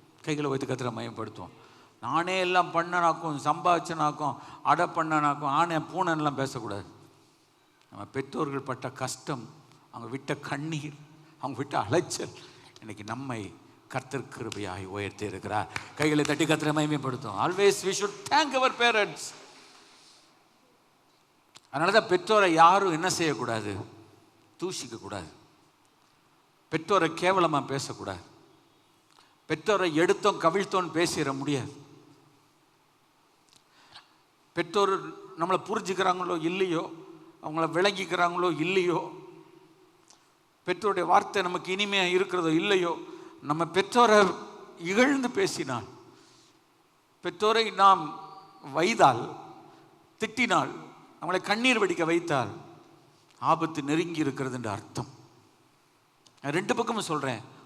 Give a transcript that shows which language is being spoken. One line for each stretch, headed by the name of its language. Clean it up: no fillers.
Tamil: கைகளை வைத்து கத்திர மயப்படுத்துவோம். நானே எல்லாம் பண்ணனாக்கும், சம்பாதிச்சனாக்கும், அடை பண்ணனாக்கும், ஆனே பூனெல்லாம் பேசக்கூடாது. நம்ம பெற்றோர்கள் பட்ட கஷ்டம், அவங்க விட்ட கண்ணீர், அவங்க விட்ட அலைச்சல் இன்னைக்கு நம்மை கர்த்தர் கிருபையாய் உயர்த்தி இருக்கிறார். கைகளை தட்டி கர்த்தரை மகிமைப்படுத்தும்.
English: Always we should thank our parents.
Tamil: அதனால தான் பெற்றோரை யாரும் என்ன செய்யக்கூடாது, தூஷிக்க கூடாது. பெற்றோரை கேவலமாக பேசக்கூடாது. பெற்றோரை எடுத்தோம் கவிழ்த்தோன்னு பேசிட முடியாது. பெற்றோர் நம்மளை புரிஞ்சுக்கிறாங்களோ இல்லையோ, அவங்கள விளங்கிக்கிறாங்களோ இல்லையோ, பெற்றோருடைய வார்த்தை நமக்கு இனிமையாக இருக்கிறதோ இல்லையோ, நம்ம பெற்றோரை இகழ்ந்து பேசினால், பெற்றோரை நாம் வைதால், திட்டினால், அவங்களை கண்ணீர் வடிக்க வைத்தால் ஆபத்து நெருங்கி இருக்கிறது என்று அர்த்தம். நான் 2 பக்கமும் சொல்கிறேன்.